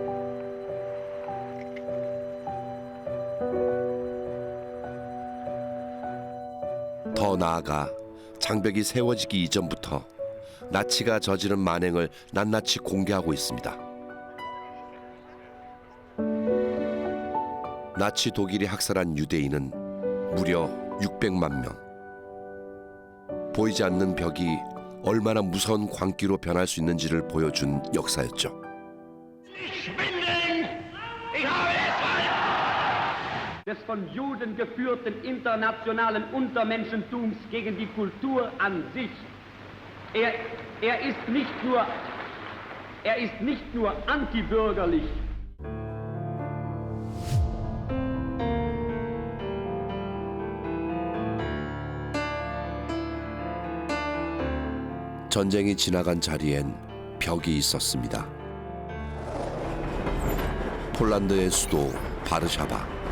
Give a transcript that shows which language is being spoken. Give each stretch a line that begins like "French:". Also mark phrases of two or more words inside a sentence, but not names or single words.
Korean: 더 나아가 장벽이 세워지기 이전부터 나치가 저지른 만행을 낱낱이 공개하고 있습니다. 나치 독일이 학살한 유대인은 무려 600만 명. 보이지 않는 벽이 얼마나 무서운 광기로 변할 수 있는지를 보여준 역사였죠.
German: des von Juden geführten internationalen Untermenschentums gegen die Kultur an sich. Er ist nicht nur antibürgerlich.
Korean: 전쟁이 지나간 자리엔 벽이 있었습니다. 폴란드의 수도 바르샤바.